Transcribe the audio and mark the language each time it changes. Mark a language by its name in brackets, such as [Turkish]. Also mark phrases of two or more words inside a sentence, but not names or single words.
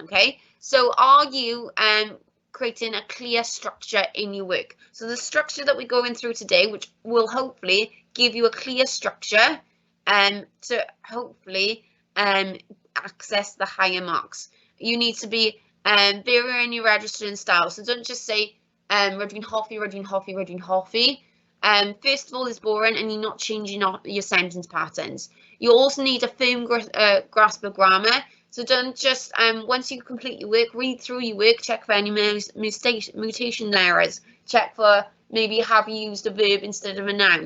[English] Okay, so are you creating a clear structure in your work? So the structure that we're going through today, which will hopefully give you a clear structure to hopefully access the higher marks. You need to be very in your registering style. So don't just say [Welsh] Rydw i'n hoffi. [English] First of all, it's boring and you're not changing up your sentence patterns. You also need a firm grasp of grammar. So don't just, once you complete your work, read through your work, check for any mutation errors, check for maybe have you used a verb instead of a noun.